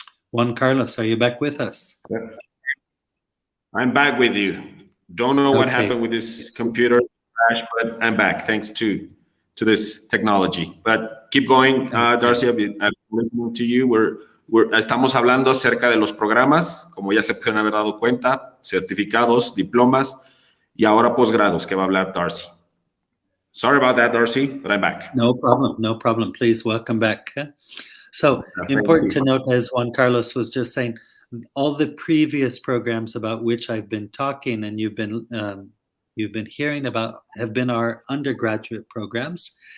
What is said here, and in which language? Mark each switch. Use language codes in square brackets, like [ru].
[en] Juan Carlos, are you back with us? I'm back with you. Don't know what happened with this computer crash, but I'm back thanks to this technology. But keep going, Darcy. I've been listening to you. [es] Estamos hablando acerca de los programas, como ya se pueden haber dado cuenta, certificados, diplomas y ahora posgrados, que va a hablar Darcy. [en] Sorry about that, Darcy, but I'm back. No problem, no problem. Please, welcome back. So important to note, as Juan Carlos was just saying, all the previous programs about which I've been talking and you've been hearing about have been our undergraduate programs.